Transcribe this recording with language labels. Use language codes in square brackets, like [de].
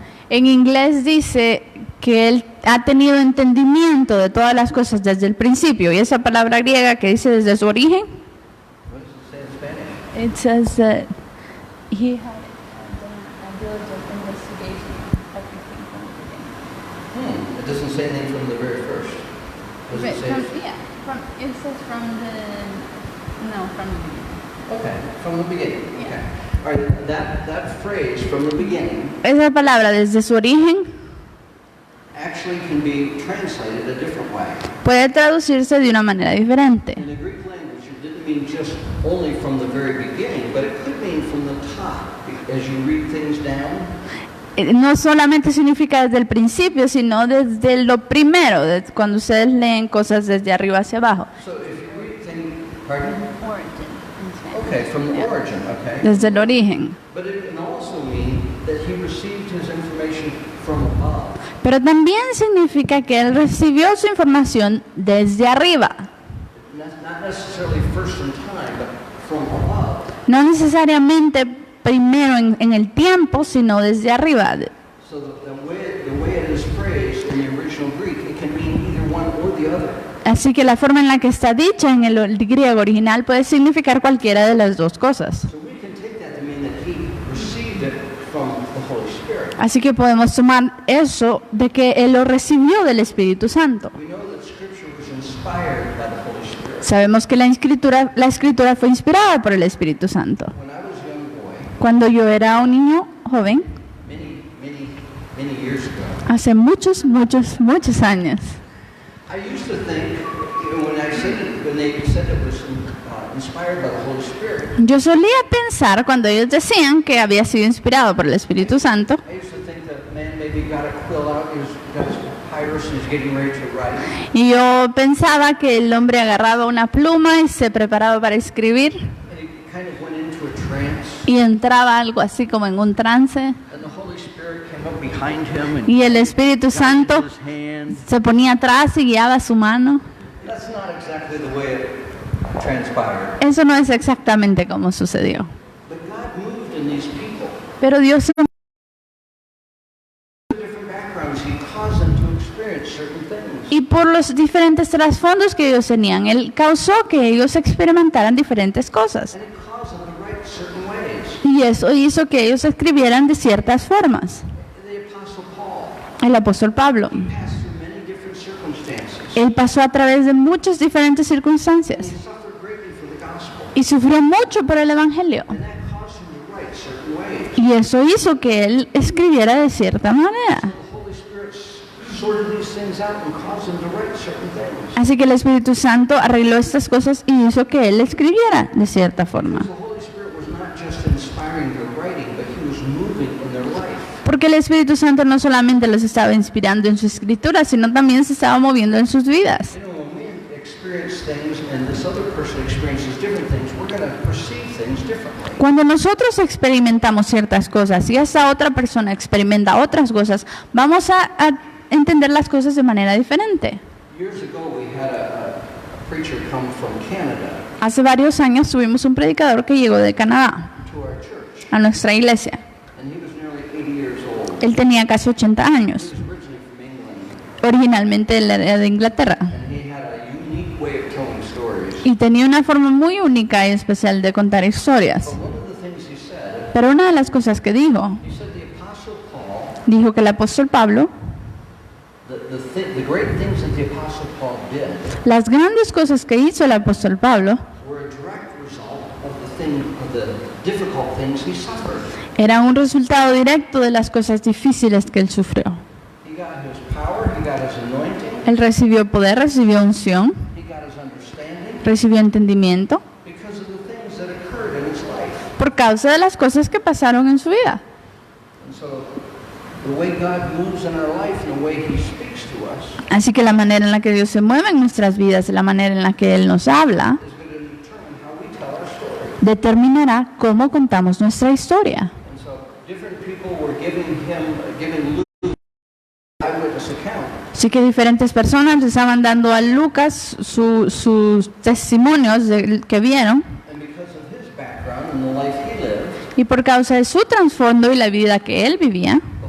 [es] En inglés dice que él ha tenido entendimiento de todas las cosas desde el principio. Y esa palabra griega que dice desde su origen, [en] What does it say in Spanish? it says that he had a diligent investigation of everything from the beginning. It doesn't say anything from the very first. Does it say? It says from the beginning. Okay, from the beginning. Yeah. Okay. All right, that phrase, from the beginning, [es] Esa palabra desde su origen [en] actually can be translated a different way. [es] puede traducirse de una manera diferente. [en] In the Greek language, it didn't mean just only from the very beginning, but it could mean from the top. As you read things down, [es] No solamente significa desde el principio, sino desde lo primero, cuando ustedes leen cosas desde arriba hacia abajo. [en] so if you read things, pardon? Okay, from the origin, okay. [es] Desde el origen. [en] But it can also mean that he received his information from above. [es] Pero también significa que él recibió su información desde arriba. [en] Not necessarily first in time, but from above. [es] No necesariamente primero en el tiempo, sino desde arriba. [en] So the way it is phrased in the original Greek, it can mean either one or the other. [es] Así que la forma en la que está dicha en el griego original puede significar cualquiera de las dos cosas. [en] So we can take that to mean that he received it from the Holy Spirit. [es] Así que podemos tomar eso de que él lo recibió del Espíritu Santo. [en] We know that Scripture was inspired by the Holy Spirit. [es] Sabemos que la escritura fue inspirada por el Espíritu Santo. [en] When I was a young boy, [es] Cuando yo era un niño joven, [en] many years ago, [es] hace muchos años, [en] I used to think, when they said it was inspired by the Holy Spirit, [es] yo solía pensar cuando ellos decían que había sido inspirado por el Espíritu Santo, [en] I used to think that man maybe got a quill out, got his papyrus and he's getting ready to write. [es] y yo pensaba que el hombre agarraba una pluma y se preparaba para escribir [en] And he kind of went into a trance. [es] y entraba algo así como en un trance, [en] And the Holy Spirit came up behind him and [es] y el Espíritu Santo [en] his hand. [es] se ponía atrás y guiaba su mano. [en] That's not exactly the way it transpired. [es] Eso no es exactamente como sucedió. [en] But God moved in these people. [es] Pero Dios, [en] Different backgrounds, He caused them to experience certain things. [es] y por los diferentes trasfondos que ellos tenían, Él causó que ellos experimentaran diferentes cosas. [en] And it caused them to write certain ways. [es] Y eso hizo que ellos escribieran de ciertas formas. [en] The Apostle Paul [es] El apóstol Pablo, [en] passed through many different circumstances. [es] él pasó a través de muchas diferentes [en] He [es] circunstancias [en] suffered greatly for the gospel. [es] y sufrió mucho por el Evangelio. [en] And that caused him to write certain ways. [es] Y eso hizo que él escribiera de cierta manera. [en] The Holy Spirit sorted these things out and caused him to write certain things. [es] Así que el Espíritu Santo arregló estas cosas y hizo que él escribiera de cierta forma. [en] The Holy Spirit was not just inspiring their writing, but He was moving in their life. [es] Porque el Espíritu Santo no solamente los estaba inspirando en su escritura, sino también se estaba moviendo en sus vidas. [en] You know, when we experience things and this other person experiences different things, we're going to perceive things differently. [es] Cuando nosotros experimentamos ciertas cosas y esa otra persona experimenta otras cosas, vamos a entender las cosas de manera diferente. [en] Years ago, we had a preacher come from Canada [es] Hace varios años tuvimos un predicador que llegó de Canadá [en] to our church, [es] a nuestra iglesia. [en] and he was nearly 80 years old. [es] Él tenía casi 80 [en] He [es] años. [en] was originally from England, [es] Originalmente él era de Inglaterra [en] and he had a unique way of telling stories. [es] y tenía una forma muy única y especial de contar historias. [en] But one of the things he said, [es] Pero una de las cosas que dijo [en] the Apostle Paul, [es] que el apóstol Pablo, [en] the great things that the Apostle Paul did [es] las grandes cosas que hizo el apóstol Pablo [en] were a direct result of the difficult things he suffered. [es] eran un resultado directo de las cosas difíciles que él sufrió. [en] He got his power, he got his anointing, [es] Él recibió poder, recibió unción, [en] he got his understanding [es] recibió entendimiento [en] because of the things that occurred in his life. [es] por causa de las cosas que pasaron en su vida. [en] And so the way God moves in our life and the way He speaks to us [es] Así que la manera en la que Dios se mueve en nuestras vidas, la manera en la que Él nos habla, [en] is going to determine how we tell our story. [es] determinará cómo contamos nuestra historia. [en] And so different people were giving Luke an eyewitness account. [es] Así que diferentes personas le estaban dando a Lucas sus testimonios que vieron, [en] And because of his background and the life he lived, [es] y por causa de su trasfondo y la vida que él vivía,